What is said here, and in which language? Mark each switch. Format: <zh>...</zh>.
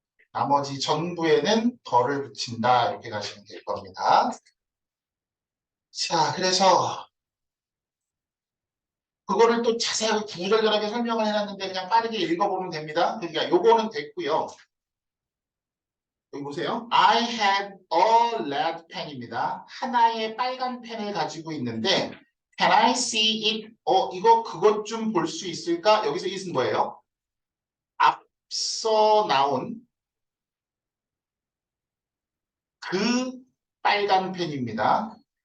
<ko>나머지 전부에는 덜을 붙인다. 이렇게 가시면 될 겁니다. 자, 그래서 그거를 또 자세하게 구절절하게 설명을 해놨는데 그냥 빠르게 읽어보면 됩니다. 그러니까 요거는 됐고요. 여기 보세요.</ko> <en>I have a lead pen입니다.</en> <ko>하나의 빨간 펜을 가지고 있는데</ko> <en>Can I see it?</en> <ko>이거 그것 좀 볼 수 있을까? 여기서 it은 뭐예요? 앞서 나온 그 빨간 펜입니다.</ko>